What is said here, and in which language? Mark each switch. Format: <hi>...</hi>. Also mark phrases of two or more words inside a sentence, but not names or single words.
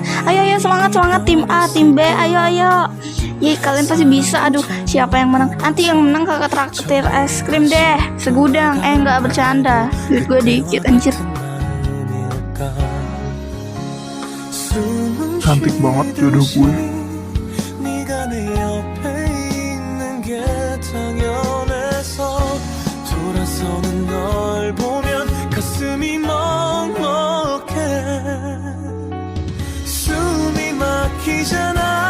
<id>Ayo, semangat tim A, tim B, ayo. Ye, kalian pasti bisa. Aduh, siapa yang menang? Nanti yang menang kakak traktir es krim deh, segudang. Nggak bercanda. Duit gue dikit anjir. Cantik banget jodoh gue.</id> <ko>네가 내 옆에 있는 게 당연해서 돌아서는 널 보면 가슴이 먹먹해 숨이 막히잖아</ko>